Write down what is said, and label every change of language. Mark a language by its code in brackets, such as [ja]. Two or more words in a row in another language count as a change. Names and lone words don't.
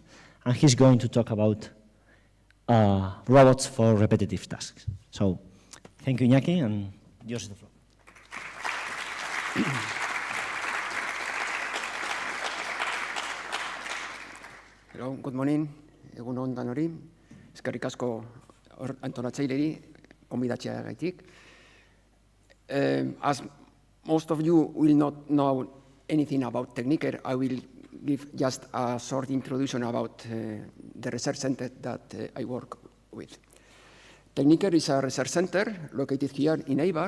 [en] And he's going to talk about robots for repetitive tasks. So, thank you, Iñaki, and yours is the floor. Hello, good morning. [eu] Egun on danori. Eskerrik asko antolatzaileri gonbidatzeagatik. [en] As most of you will not know anything about Techniker, I will give just a short introduction about the research center that I work with. Techniker is a research center located here in Eibar.